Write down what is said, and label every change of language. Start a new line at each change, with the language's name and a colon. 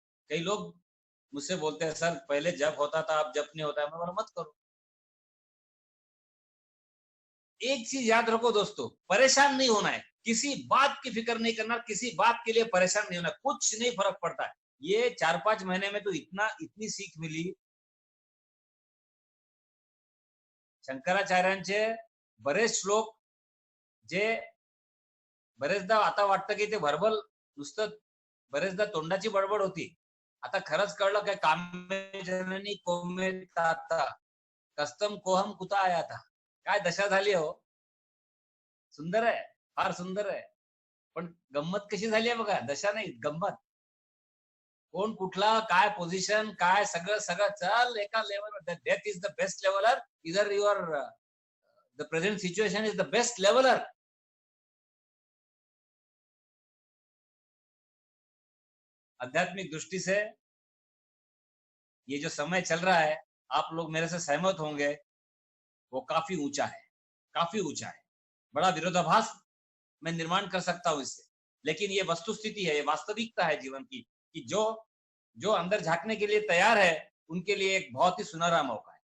Hindi: कई लोग मुझसे बोलते हैं सर पहले जप होता था, अब जप नहीं होता है। मैं बोला मत करो। एक चीज याद रखो दोस्तों, परेशान नहीं होना है, किसी बात की फिक्र नहीं करना, किसी बात के लिए परेशान नहीं होना, कुछ नहीं फर्क पड़ता है। ये 4-5 महीने में तो इतनी सीख मिली।
Marathi: शंकराचार्यांचे बरेच श्लोक जे बरेचदा आता वाटतं की ते व्हर्बल नुसतं बरेचदा तोंडाची बडबड होती, आता खरंच कळलं काय,
Sanskrit: कामे जननी कोमे ताता कस्तम कोहम कुता आया था,
Marathi: काय दशा झाली हो, सुंदर आहे, फार सुंदर आहे, पण गंमत कशी झाली आहे बघा, दशा नाही गंमत, कोण कुठला काय पोझिशन काय सगळं सगळं चल एका लेवलवर,
English: death is the best leveller,
Marathi: इधर your the present situation is the best leveller.
Hindi: आध्यात्मिक दृष्टि से ये जो समय चल रहा है, आप लोग मेरे से सहमत होंगे वो काफी ऊंचा है, काफी ऊंचा है। बड़ा विरोधाभास मैं निर्माण कर सकता हूं इससे, लेकिन ये वस्तु स्थिति है, ये वास्तविकता है जीवन की, कि जो अंदर झांकने के लिए तैयार है उनके लिए एक बहुत ही सुनहरा मौका है।